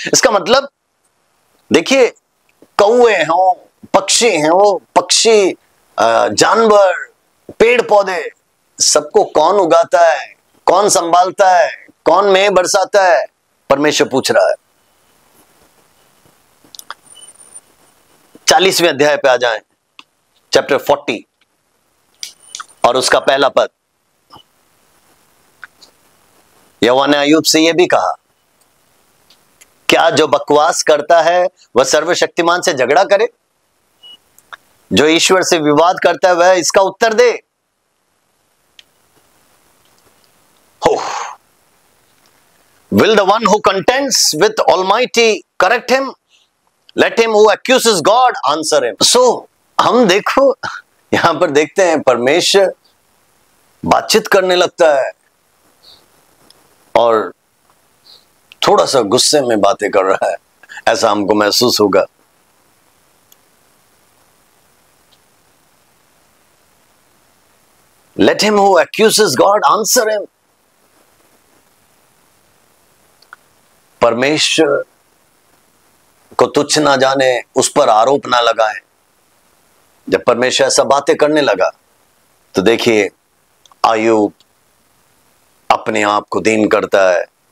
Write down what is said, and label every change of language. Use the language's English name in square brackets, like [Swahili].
[Hindi] इसका मतलब देखिए, कौवे हों, पक्षी हैं, वो पक्षी, जानवर, पेड़ पौधे, सबको कौन उगाता है, कौन संभालता है, कौन मेह बरसाता है? परमेश्वर पूछ रहा है। 40वें अध्याय पे आ जाएं, चैप्टर 40 और उसका पहला पद। यहोवा ने अय्यूब से यह भी कहा, क्या जो बकवास करता है वह सर्वशक्तिमान से झगड़ा करे? जो ईश्वर से विवाद करता है वह इसका उत्तर दे। [English] Will the one who contends with Almighty correct him? Let him who accuses God answer him. [Hindi] So, हम देखो यहां पर देखते हैं परमेश्वर बातचीत करने लगता है और थोड़ा सा गुस्से में बातें कर रहा है, ऐसा हमको महसूस होगा। [English] Let him who accuses God answer him. [Hindi] परमेश्वर को तुच्छ ना जाने, उस पर आरोप ना लगाए। जब परमेश्वर ऐसा बातें करने लगा तो देखिए अय्यूब अपने आप को दीन करता है।